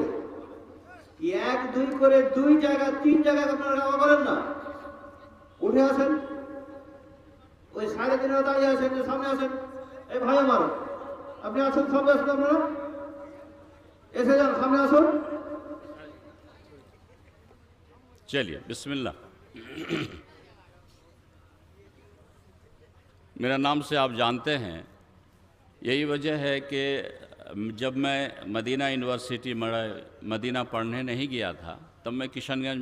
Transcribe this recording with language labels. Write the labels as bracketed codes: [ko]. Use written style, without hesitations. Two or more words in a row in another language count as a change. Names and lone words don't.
[bn] 1 2 করে 2 জায়গা 3 জায়গায় আপনারা জমা করেন না, উঠে আসেন, ওই সাড়ে তিনটা দাঁড়িয়ে আছেন, যে সামনে আসেন। এই ভাই আমার, আপনি আসুন, সামনে আসুন, আপনারা এসে যান, সামনে আসুন। [ur] چلیے [ar] بسم اللہ۔ [ur] میرا نام سے آپ جانتے ہیں، یہی وجہ ہے کہ جب میں مدینہ یونیورسٹی مدینہ پڑھنے نہیں گیا تھا، تب میں کشن گنج